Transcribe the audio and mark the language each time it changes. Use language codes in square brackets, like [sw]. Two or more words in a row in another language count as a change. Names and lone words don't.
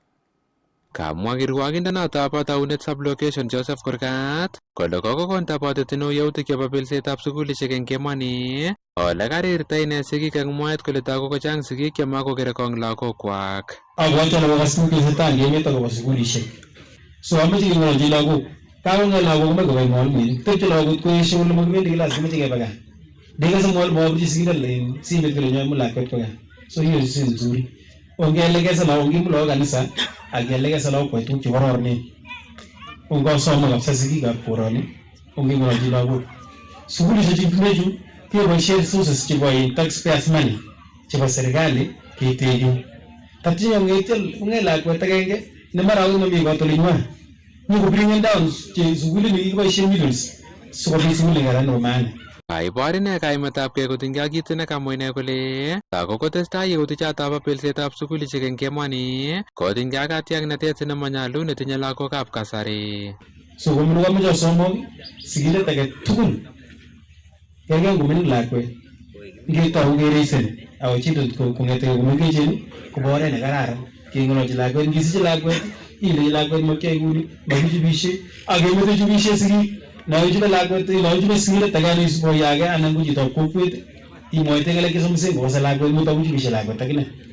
[kln] Kamwa kirwokindonoto bo taunet sublocation Joseph Kurgat kole kokokon tabotet neo yautik chebo belsetab sukulisiek eng emoni, ole karirta ine sigik eng mwaet kole toku kochang sigik chemakokere kong lagokwak. Abwati ale kokas tuguk chetesetai eng emet akobo sukulisiek. So amoche keng'ololchi lagok. Kakong'et lagok komoche kobai mwalimuinik. Tepche lagok koesio kole mokibendi kilas komoche kebe gaa. Ndekase mwalimu abirchi sigindet en simet kole nyoimu lakwet kwa gaa. [sw] So hiyo si nzuri. [kln] Ongeelekeza lagok ngimu lagok kanisa akielekeza lagok kwa tuguk chekororonen. Ongasome kabisa sigikab koroni ongeng'ololchi lagok. Sukulisiek chu keboisien resources chebo [en] taxpayers money [kln] chebo serikali keteche. Tatyo ong'et lakwet agenge ne mara komami kot olinywan. Nyoko [en] bring down [kln] sukulit nekiboisien millions sikobit sukulit kora nebo maana. Kaibor ine kaimetabgei kotinygei ak kit nekamwa ine kole lagok kotestai yautik choto bo belsetab sukulisiek eng emoni kotinygei ak katiaknatet nemanyalu netinye lagokab kasari. So komin komoche osomok sigindet age tugul kergei ngomining lakwet ngetou kereisen [en] our children [kln] kong'ete komengechen kobo oret nekararan keng'ololchi lakwet. Ngisiche lakwet ilechi lakwet makiyoe kuni makichubishe ak kemete chubishe sigik. Naichube lakwet naichube sigindet age neisuboyage anan ko chitab kokwet imwaite ng'alek chesomisen kowase lakwet mutakuchubishe lakwet akine.